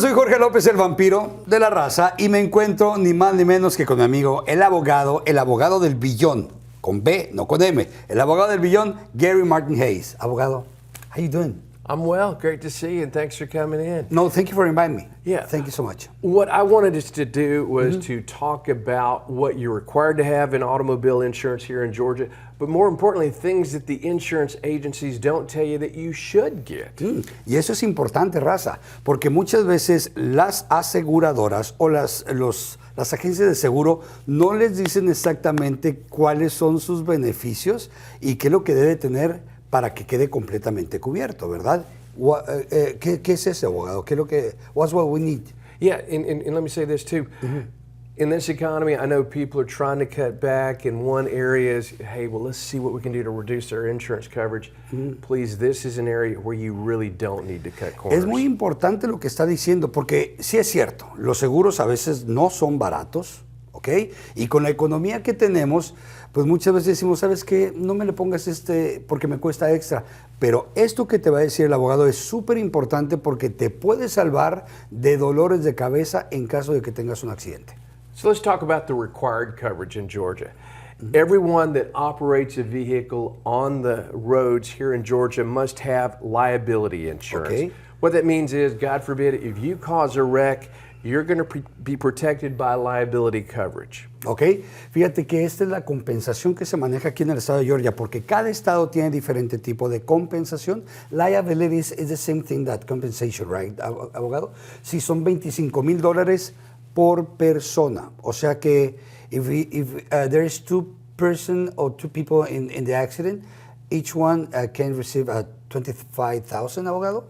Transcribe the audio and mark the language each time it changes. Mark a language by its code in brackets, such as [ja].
[es] Soy Jorge López, el vampiro de la raza, y me encuentro ni más ni menos que con mi amigo, el abogado del billón, con B, no con M, el abogado del billón, Gary Martin Hayes. [en] Abogado, how you doing? I'm well. Great to see you, and thanks for coming in. No, thank you for inviting me. Yeah. Thank you so much. What I wanted us to do was to talk about what you're required to have in automobile insurance here in Georgia, but more importantly, things that the insurance agencies don't tell you that you should get. [es] Y eso es importante, raza, porque muchas veces las aseguradoras o las agencias de seguro no les dicen exactamente cuáles son sus beneficios y qué es lo que debe tener para que quede completamente cubierto, ¿verdad? ¿Qué es ese, abogado? ¿Qué es lo que, [en] what's what we need? Yeah, and let me say this too. In this economy, I know people are trying to cut back, and one area is, hey, well, let's see what we can do to reduce our insurance coverage. Please, this is an area where you really don't need to cut corners. [es] Es muy importante lo que está diciendo, porque sí es cierto, los seguros a veces no son baratos, ¿ok? Y con la economía que tenemos, pues muchas veces decimos, ¿sabes qué? No me le pongas porque me cuesta extra. Pero esto que te va a decir el abogado es súper importante porque te puede salvar de dolores de cabeza en caso de que tengas un accidente. [en] So let's talk about the required coverage in Georgia. Everyone that operates a vehicle on the roads here in Georgia must have liability insurance. Okay. What that means is, God forbid, if you cause a wreck, you're going to be protected by liability coverage. ¿Ok? [es] Fíjate que esta es la compensación que se maneja aquí en el estado de Georgia, porque cada estado tiene diferente tipo de compensación. [en] Liability is the same thing that compensation, right, abogado? [es] Si son $25,000 por persona. O sea que [en] if there is two people in the accident, each one can receive $25,000, abogado?